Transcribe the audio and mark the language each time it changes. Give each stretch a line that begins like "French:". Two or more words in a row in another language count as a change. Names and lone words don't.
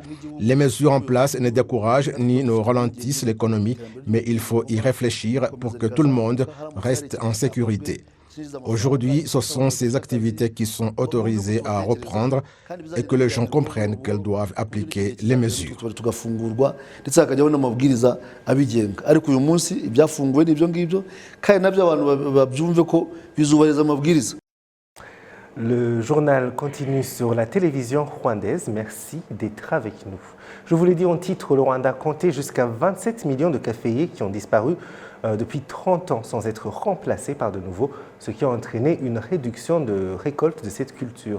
French: Les mesures en place ne découragent ni ne ralentissent l'économie, mais il faut y réfléchir pour que tout le monde reste en sécurité. Aujourd'hui, ce sont ces activités qui sont autorisées à reprendre et que les gens comprennent qu'elles doivent appliquer les mesures.
Kinyarwanda: tugafungurwa ndetse hakajyaho n'amabwiriza abigenga ariko uyu munsi ibyafunguwe n'ibyo ngibyo kandi nabyo abantu babyumve ko bizubahiriza amabwiriza.
French: Le journal continue sur la télévision rwandaise. Merci d'être avec nous. Je vous l'ai dit en titre, le Rwanda comptait jusqu'à 27 millions de caféiers qui ont disparu depuis 30 ans sans être remplacés par de nouveaux, ce qui a entraîné une réduction de récolte de cette culture.